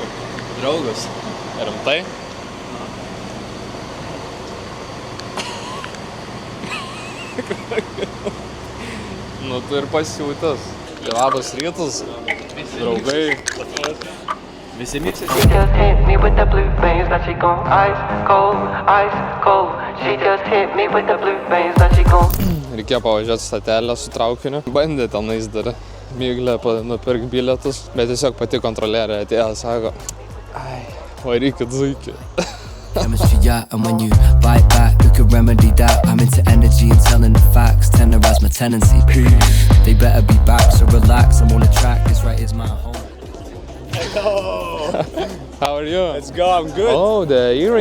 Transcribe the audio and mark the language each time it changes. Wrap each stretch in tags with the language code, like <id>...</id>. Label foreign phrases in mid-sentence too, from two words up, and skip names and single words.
<lt>Draugas. Rimtai? Nu, tu ir pasiūtas. Labas rytas, draugai. Visi mėgsi.</lt> <en>She just hit me with the blue veins, now she gone ice cold, ice cold. She just hit me with the blue veins, now she gone.</en> <lt>Reikėjo pavažiuoti statelę su traukiniu. Bandė tenais dar Miglę nupirk bilietus, bet tiesiog pati kontrolierė atėjo, sako, ai, varykit zuikį.</lt> <en>Chemistry, yeah, and when you bite back, you can remedy that. I'm into energy and telling the facts, tenderize my tendency. They better be back, so relax, I'm on the track, this right is my home. How are you? Let's go, I'm good. Oh, the earring.</en>